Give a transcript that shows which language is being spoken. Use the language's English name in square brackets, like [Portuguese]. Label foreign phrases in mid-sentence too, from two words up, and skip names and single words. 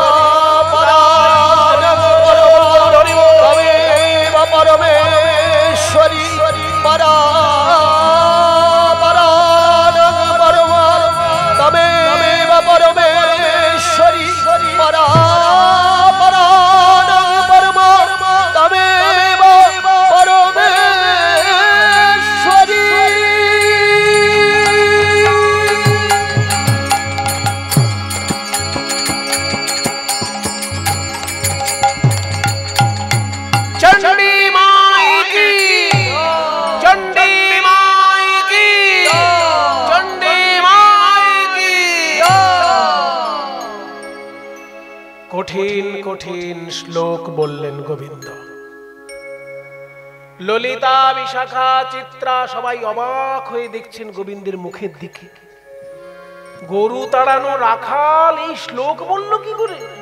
[Sanskrit] परमेश्वरी परा तमेव परमेश्वरी परा तमेव परमेश्वरी। [Hindi] चंडी माई की, चंडी माई की, चंडी माई की। [Bangla] কঠিন কঠিন শ্লোক বললেন গোবিন্দ। ললিতা, বিশাখা, চিত্রা সবাই অবাক হয়ে দেখছেন গোবিন্দের মুখের দিকে। গরু তাড়ানো রাখাল এই শ্লোক বলল কি করে?